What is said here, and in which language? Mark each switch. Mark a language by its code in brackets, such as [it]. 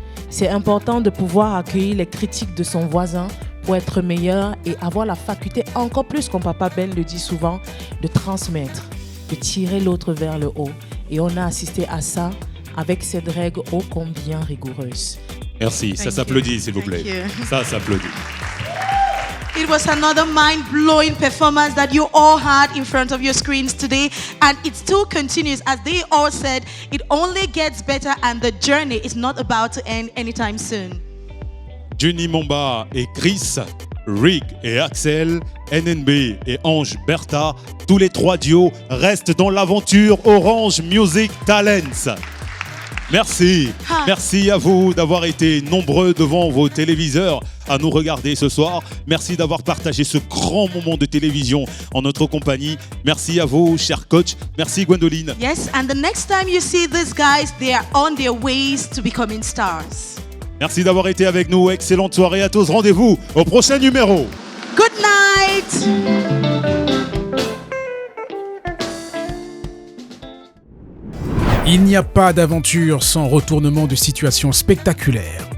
[fr] C'est important de pouvoir accueillir les critiques de son voisin pour être meilleur et avoir la faculté, encore plus comme Papa Ben le dit souvent, de transmettre, de tirer l'autre vers le haut. Et on a assisté à ça avec cette règle ô combien rigoureuse. Merci, ça s'applaudit s'il vous plaît. Ça s'applaudit. [en] It was another mind-blowing performance that you all had in front of your screens today, and it still continues. As they all said, it only gets better and the journey is not about to end anytime soon. [fr] Juni Momba et Chris, Rick et Axel, NNB et Ange Bertha, tous les trois duos restent dans l'aventure Orange Music Talents. Merci, merci à vous d'avoir été nombreux devant vos téléviseurs à nous regarder ce soir. Merci d'avoir partagé ce grand moment de télévision en notre compagnie. Merci à vous, cher coach. Merci Gwendoline. [en] Yes, and the next time you see these guys, they are on their ways to becoming stars. [fr] Merci d'avoir été avec nous. Excellente soirée à tous. Rendez-vous au prochain numéro. [en] Good night. [fr] Il n'y a pas d'aventure sans retournement de situation spectaculaire.